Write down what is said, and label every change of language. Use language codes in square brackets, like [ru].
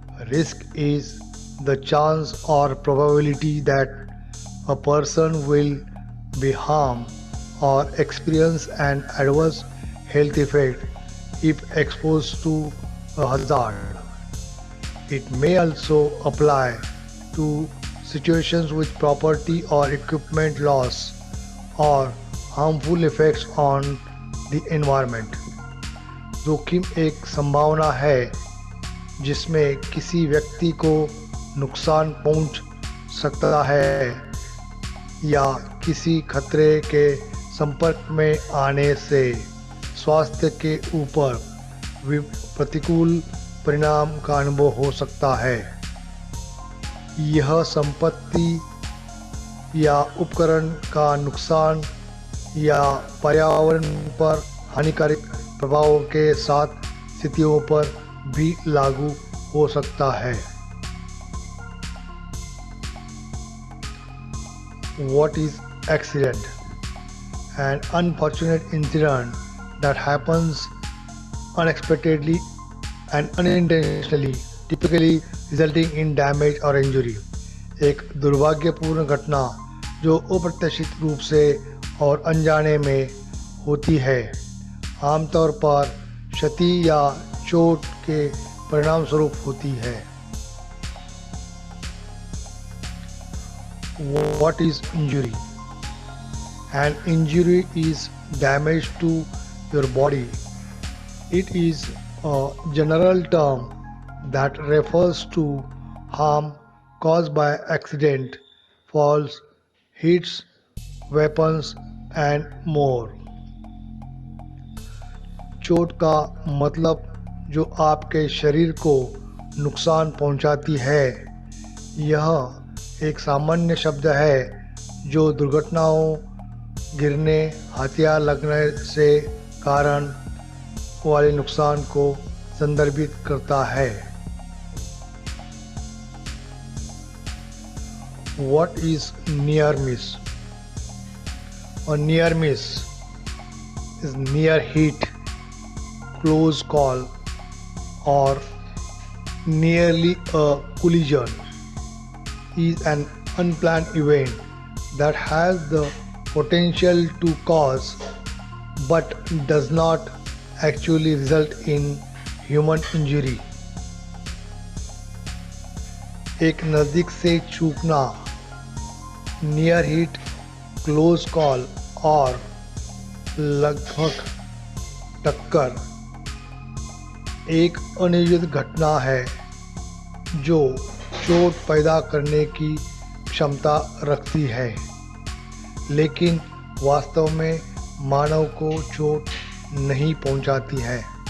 [en] Risk is the chance or probability that a person will be harmed or experience an adverse health effect if exposed to a hazard. It may also apply to situations with property or equipment loss or harmful effects on the environment. [hi] जोखिम एक संभावना है जिसमें किसी व्यक्ति को नुकसान पहुंच सकता है या किसी खतरे के संपर्क में आने से स्वास्थ्य के ऊपर प्रतिकूल परिणाम का अनुभव हो सकता है. यह संपत्ति या उपकरण का नुकसान या पर्यावरण पर हानिकारक प्रभावों के साथ स्थितियों पर भी लागू हो सकता है. [en] What is accident? An unfortunate incident that happens unexpectedly and unintentionally, typically resulting in damage or injury. [hi] एक दुर्भाग्यपूर्ण घटना जो अप्रत्याशित रूप से और अनजाने में होती है, आमतौर पर क्षति या चोट के परिणाम स्वरूप होती है. [en] What is injury? An injury is damage to your body. It is a general term that refers to harm caused by accident, falls, hits, weapons and more. [hi] चोट का मतलब जो आपके शरीर को नुकसान पहुंचाती है. यह एक सामान्य शब्द है जो दुर्घटनाओं, गिरने, हथियार लगने से कारण वाले नुकसान को संदर्भित करता है. [en] What is near miss? A near miss is near hit, close call or nearly a collision. Is an unplanned event that has the potential to cause but does not actually result in human injury. [hi] एक नज़दीक से चूकना, near hit, close call और लगभग टक्कर एक अनियोजित घटना है जो चोट पैदा करने की क्षमता रखती है, लेकिन वास्तव में मानव को चोट नहीं पहुंचाती है।